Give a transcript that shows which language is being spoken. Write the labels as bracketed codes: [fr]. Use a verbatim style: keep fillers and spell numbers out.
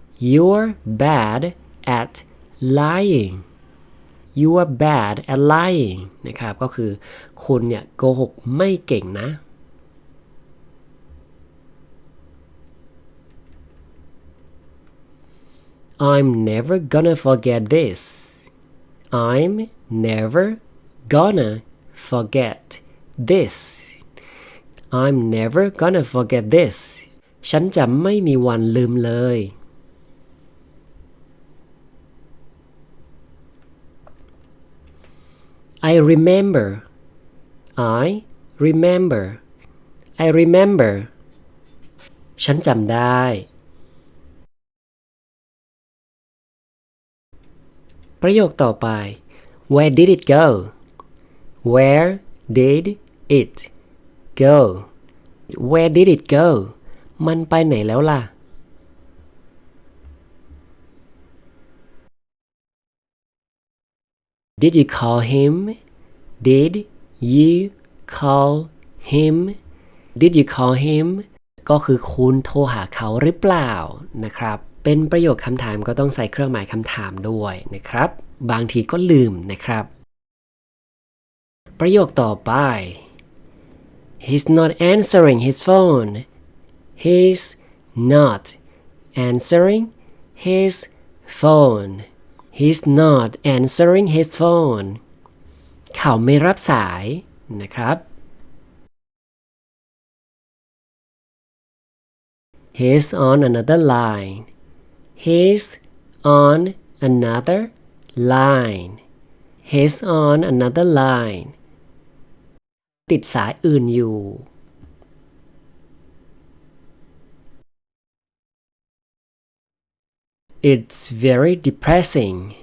[en] You're bad at lying. You are bad at lying. [th] นะครับก็คือคุณเนี่ยโกหกไม่เก่งนะ [en] I'm never gonna forget this. I'm never gonna forget this. I'm never gonna forget this. [th] ฉันจะไม่มีวันลืมเลย [en] I remember I remember I remember [th] ฉันจำได้ ประโยคต่อไป [en] Where did it go? Where did it go? Where did it go? [th] มันไปไหนแล้วล่ะ [en] Did you call him? Did you call him? Did you call him? [th] ก็คือคุณโทรหาเขาหรือเปล่านะครับเป็นประโยคคำถามก็ต้องใส่เครื่องหมายคำถามด้วยนะครับบางทีก็ลืมนะครับประโยคต่อไป [en] He's not answering his phone. He's not answering his phone. He's not answering his phone. [th] เขาไม่รับสายนะครับ [en] He's on another line. He's on another line. He's on another line. [th] ติดสายอื่นอยู่ [en] It's very depressing.